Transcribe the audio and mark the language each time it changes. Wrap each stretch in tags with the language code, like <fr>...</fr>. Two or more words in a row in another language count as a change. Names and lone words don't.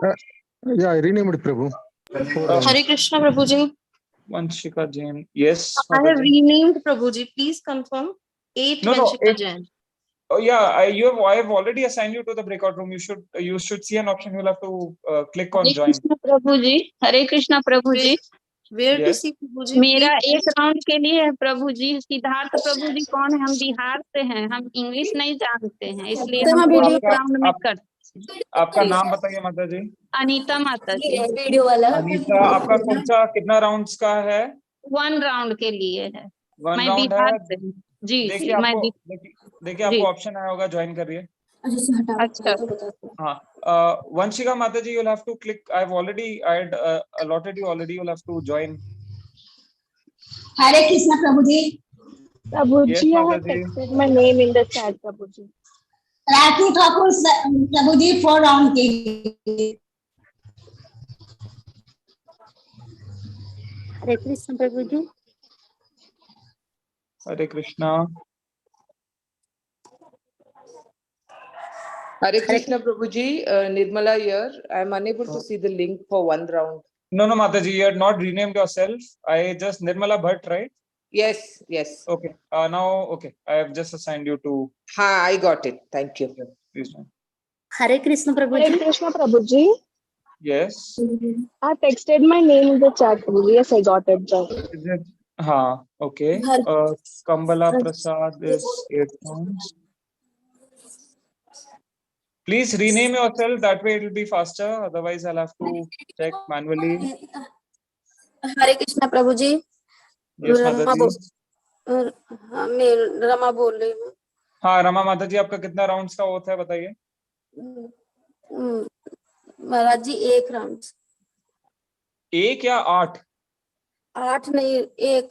<en>it. I renamed it, Prabhu. 4 rounds. Hare Krishna Prabhuji. Vanshika Jain. Yes, I have Mataji. renamed Prabhuji. Please confirm. 8 No, Vanshika it's Jain. oh yeah. I have already assigned you to the breakout room. You should see an option. You'll have to click on</en> <hi>हरे</hi> <en>join.</en> <hi>कृष्ण प्रभु जी, हरे कृष्ण प्रभु जी।</hi> <en>Where to Yes. see Prabhuji?</en> <hi>मेरा</hi> <en>Please.</en> <hi>एक राउंड के लिए है प्रभु जी। सिद्धार्थ प्रभु जी कौन है? हम बिहार से हैं, हम इंग्लिश नहीं जानते हैं, इसलिए तो हमको एक आपका राउंड में कर। आपका नाम बताइए माता जी। अनीता माता जी। वीडियो वाला अनीता, आपका कौन सा कितना राउंड्स का है? 1 राउंड के लिए है। 1 मैं राउंड बिहार है। से हूँ। जी देखिए जी, मैं देखिए आपको ऑप्शन आया होगा, ज्वाइन करिए। अच्छा हाँ, Vanshika माता जी,</hi> <en>you'll have to click. I've allotted you already. You'll have to join. Hare Krishna Prabhuji. Prabhuji, Yes, I</en> <hi>माता</hi> <en>have</en> <hi>जी।</hi> <en>texted my name in the chat, Prabhuji.</en> <hi>Rati Thakur Prabhuji 4 round के लिए।</hi> <en>Hare Krishna Prabhuji. Hare Krishna. Hare Krishna Prabhuji, Nirmala here. I am unable to see the link for 1 round. No, Mataji, you had not renamed yourself. I just Nirmala Bhatt, right? Yes. Okay. Okay. I have just assigned you to. Ha, I got it. Thank you. Please join. Hare Krishna Prabhuji. Hare Krishna Prabhuji. Yes. I texted my name in the chat, Prabhuji. Yes, I got it. Is it? Ha. Okay. Kambala Prasad is 8 pounds. Please rename yourself. That way it will be faster. Otherwise, I'll have to check manually.</en> <hi>हरे कृष्णा प्रभु जी।</hi> <en>Yes,</en> <hi>माता जी। मैं रमा बोल रही हूँ। हाँ, रमा माता जी, आपका कितना राउंड्स का होता है बताइए। महाराज जी 1 राउंड। 1 या 8? 8 नहीं, 1।</hi>